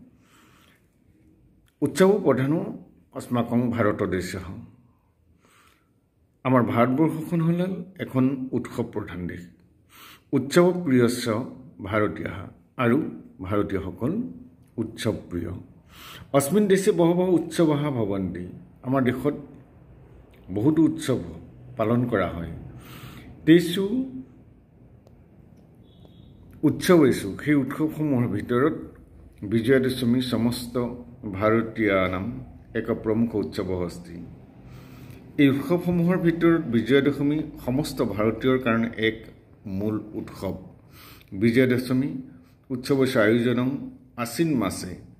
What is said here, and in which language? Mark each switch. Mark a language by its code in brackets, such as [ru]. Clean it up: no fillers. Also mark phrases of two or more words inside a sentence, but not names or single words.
[sa] उत्सव प्रधानो अस्माकं भारतदेश [as] আমাৰ ভাৰতবৰ্ষখন হ'ল এখন উৎসৱ প্ৰধান দেশ [sa] उत्सव प्रियस्य भारतीय [as] আৰু ভাৰতীয়সকল উৎসৱ প্ৰিয় [sa] अस्मिन् देशे बहवः उत्सवाः भवन्ति [as] আমাৰ দেশত বহুতো উৎসৱ পালন কৰা হয় তেসু উৎসৱেসু সেই উৎসৱসমূহৰ ভিতৰত [sa] विजया दशमी समस्त भारतीयानाम एक प्रमुख उत्सव अस्ति [as] এই উৎসৱসমূহৰ ভিতৰত বিজয়া দশমী সমস্ত ভাৰতীয়ৰ কাৰণে এক মূল উৎসৱ [sa] विजया दशमी उत्सवस्य आयोजनं आश्विन मासे